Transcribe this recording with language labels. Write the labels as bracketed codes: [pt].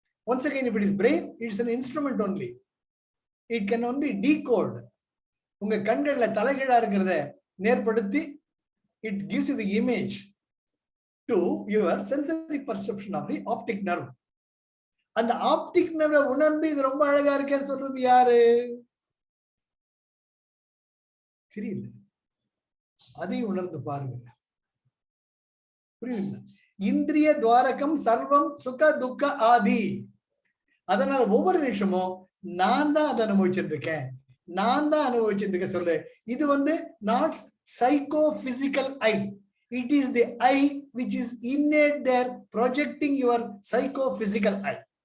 [en] Once again, if it is brain, it is an instrument only. It can only decode. [ta] உங்க கண்கள்ல தலைகீழா இருக்கிறத நேர்படுத்தி [en] it gives you the image to your sensory perception of the optic nerve. [ta] அந்த optic நர்வை உணர்ந்து இது ரொம்ப அழகா இருக்கேன்னு சொல்றது யாரு? தெரியல. அதையும் உணர்ந்து பாருங்க. புரியுதுங்களா? [sa] இந்திரிய துவாரகம் சர்வம் சுக துக்க ஆதி. [ta] அதனால ஒவ்வொரு நிமிஷமும் நான் தான் அதை அனுபவிச்சுட்டு இருக்கேன், நான் தான் அனுபவிச்சுட்டு இருக்கேன் சொல்லு. [en] இது not psychophysical eye. It is the eye which is innate there projecting your psychophysical eye.